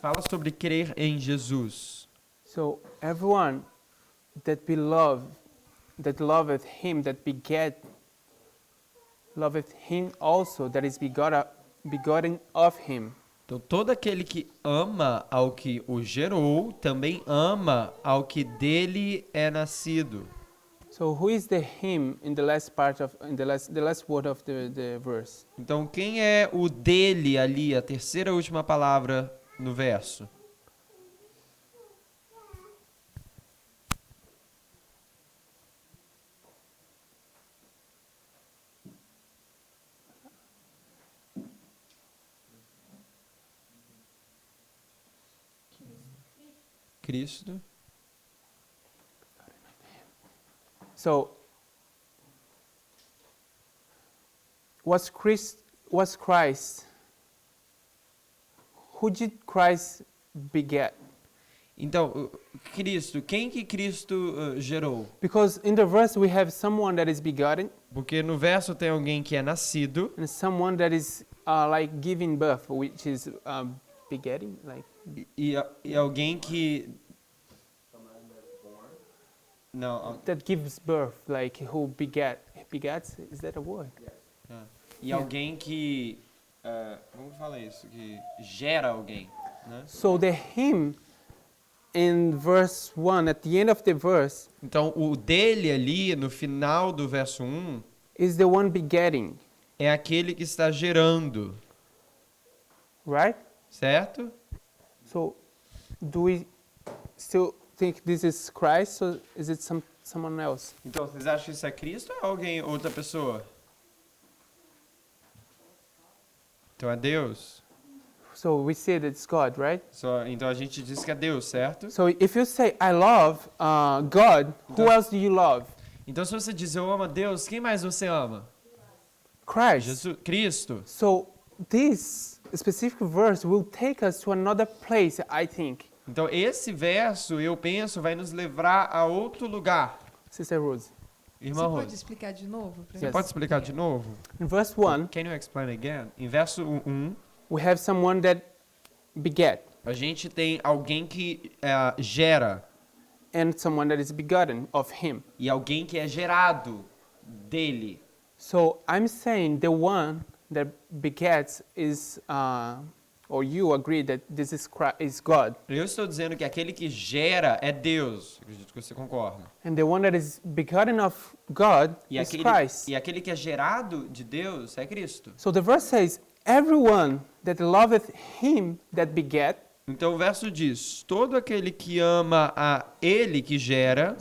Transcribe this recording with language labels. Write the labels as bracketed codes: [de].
[pt] Fala sobre crer em Jesus. [en] So everyone that loveth him, that loveth him also, that is begotten of him. [pt] Então, todo aquele que ama ao que o gerou, também ama ao que dele é nascido. [en] So who is the him in the last part of the last word of the verse? [pt] Então, quem é o dele ali, a terceira e última palavra no verso? Cristo. [en] So was Christ? Who did Christ beget? [pt] Então, Cristo, quem que Cristo gerou? [en] Because in the verse we have someone that is begotten [pt] Porque no verso tem alguém que é nascido [en] and someone that is like giving birth, which is begetting, like. [pt] e alguém que não, [en] That gives birth, like who begets, is that a word? [pt] e alguém que como fala isso, que gera alguém, né? [en] So the him in verse 1, at the end of the verse, [pt] Então, o dele ali no final do verso 1 [en] is the one begetting, [pt] é aquele que está gerando, [en] right? [pt] certo? [en] So do we still think this is Christ, or is it someone else? [pt] Então, vocês acham que isso é Cristo ou é alguém, outra pessoa? Então é Deus. [en] So we say that it's God, right? [pt] Então a gente diz que é Deus, certo? [en] So if you say, I love God, who else do you love? [pt] Então se você diz eu amo a Deus, quem mais você ama? [en] Christ. [pt] Jesus, Cristo. [en] So this specific verse will take us to another place, I think. [pt] Então esse verso, eu penso, vai nos levar a outro lugar. [en] Sister Rose. [pt] Irmã Você pode Rose, explicar de novo? pra você mim? pode explicar de novo? [en] In verse 1, Can you explain again? [pt] Em verso 1, [en] we have someone that beget [pt] a gente tem alguém que gera [en] and someone that is begotten of him. [pt] e alguém que é gerado dele. [en] So I'm saying the one that begets is, or you agree that this is God, [pt] Eu estou dizendo que aquele que gera é Deus. Acredito que você concorda. [en] and the one that is begotten of God [pt] E [en] is [pt] aquele, [en] Christ. [pt] e aquele que é gerado de Deus é Cristo. [en] So the verse says, everyone that loveth him that beget. [pt] Então o verso diz, todo aquele que ama a ele que gera,